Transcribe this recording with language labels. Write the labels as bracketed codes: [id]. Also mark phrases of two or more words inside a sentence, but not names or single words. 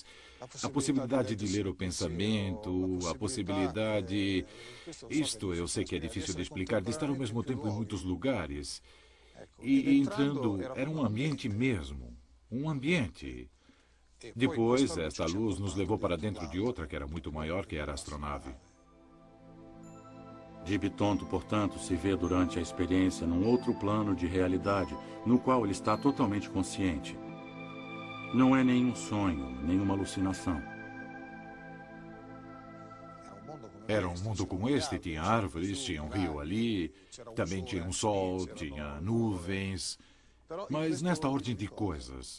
[pt] A possibilidade de ler o pensamento, a possibilidade... Isto eu sei que é difícil de explicar, de estar ao mesmo tempo em muitos lugares. E entrando, era um ambiente mesmo, um ambiente. Depois, esta luz nos levou para dentro de outra que era muito maior, que era a astronave. Di Bitonto, portanto, se vê durante a experiência num outro plano de realidade, no qual ele está totalmente consciente. Não é nenhum sonho, nenhuma alucinação. Era um mundo como este, tinha árvores, tinha um rio ali, também tinha um sol, tinha nuvens, mas nesta ordem de coisas.